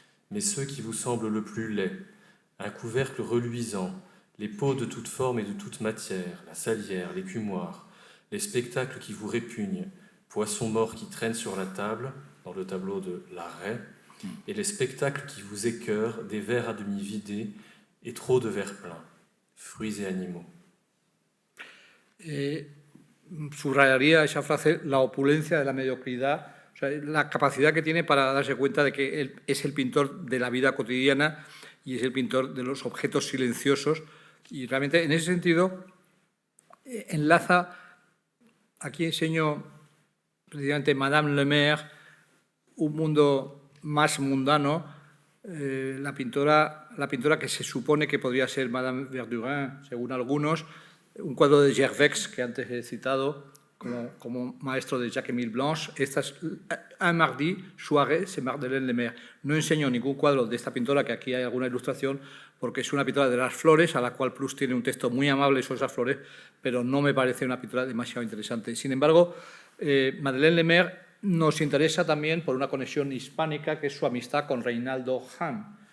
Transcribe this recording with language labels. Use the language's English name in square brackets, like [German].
[French] mais ceux qui vous semblent le plus laids, un couvercle reluisant, les pots de toute forme et de toute matière, la salière, l'écumoire, les spectacles qui vous répugnent, poissons morts qui traînent sur la table, dans le tableau de La Raie, et les spectacles qui vous écœurent, des verres à demi vidés et trop de verres pleins, fruits et animaux. [Spanish] Subrayaría esa frase, la opulencia de la mediocridad, o sea, la capacidad que tiene para darse cuenta de que él es el pintor de la vida cotidiana y es el pintor de los objetos silenciosos. Y realmente, en ese sentido, enlaza, aquí enseño precisamente Madame Le Maire, un mundo más mundano, la pintora que se supone que podría ser Madame Verdurin, según algunos, un cuadro de Gervex, que antes he citado, como maestro de Jacques-Émile Blanche. Esta es Un mardi, soirée, [French] c'est [Spanish] Madeleine Le Maire. No enseño ningún cuadro de esta pintora, que aquí hay alguna ilustración, porque es una pintora de las flores, a la cual Proust tiene un texto muy amable sobre esas flores, pero no me parece una pintura demasiado interesante. Sin embargo, Madeleine Le Maire nos interesa también por una conexión hispánica, que es su amistad con Reinaldo Hahn.